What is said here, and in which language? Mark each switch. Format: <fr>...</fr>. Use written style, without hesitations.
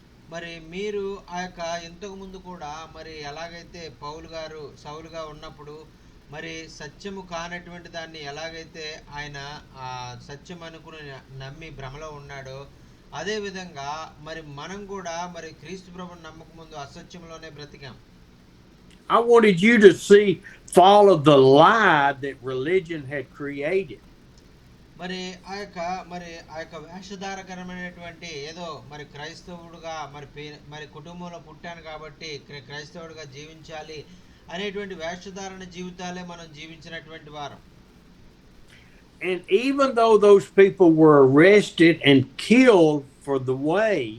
<te>మరి మీరు ఆ యొక్క ఇంతకు ముందు కూడా మరి ఎలాగైతే పౌలు గారు సౌలుగా ఉన్నప్పుడు మరి సత్యము కానటువంటి దాన్ని ఎలాగైతే ఆయన సత్యం అనుకుని నమ్మి భ్రమలో ఉన్నాడో అదే విధంగా మరి మనం కూడా మరి క్రీస్తు ప్రభువుని నమ్మక ముందు అసత్యంలోనే బ్రతికాం.</te> <en>I wanted you to follow the lie that religion had created.</en> <te>మరి ఆ యొక్క వేషధారకరమైనటువంటి ఏదో మరి క్రైస్తవుడుగా మరి కుటుంబంలో పుట్టాను కాబట్టి క్రైస్తవుడిగా జీవించాలి అనేటువంటి వేషధారణ జీవితాలే మనం జీవించినటువంటి వారం.</te> <en>And even though those people were arrested and killed for the way,</en>